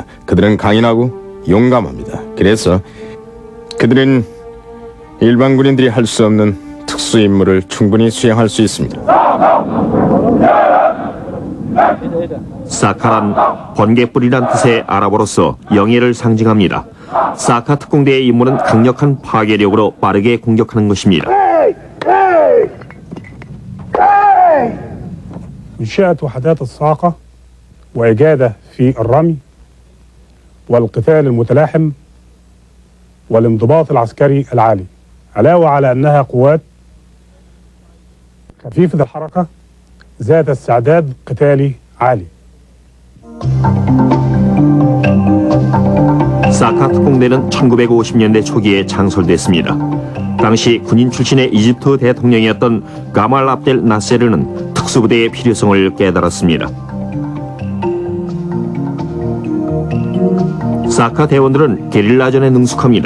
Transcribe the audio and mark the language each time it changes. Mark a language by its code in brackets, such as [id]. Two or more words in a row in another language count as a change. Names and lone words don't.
[ko] 그들은 강인하고 용감합니다. 그래서 그들은 일반 군인들이 할 수 없는 특수 임무를 충분히 수행할 수 있습니다. 사카란 번개불이란 뜻의 아랍어로서 영예를 상징합니다. 사카 특공대의 임무는 강력한 파괴력으로 빠르게 공격하는 것입니다. [ar] إنشاء وحدات الصاعقة وإجادة في الرمي والقتال المتلاحم والانضباط العسكري العالي، علاوة على أنها قوات خفيفة الحركة ذات استعداد قتالي عالي. [ko] 사카 특공대는 1950년대 초기에 창설됐습니다. 당시 군인 출신의 이집트 대통령이었던 가말 압델 나세르는 특수부대의 필요성을 깨달았습니다. 사카 대원들은 게릴라전에 능숙합니다.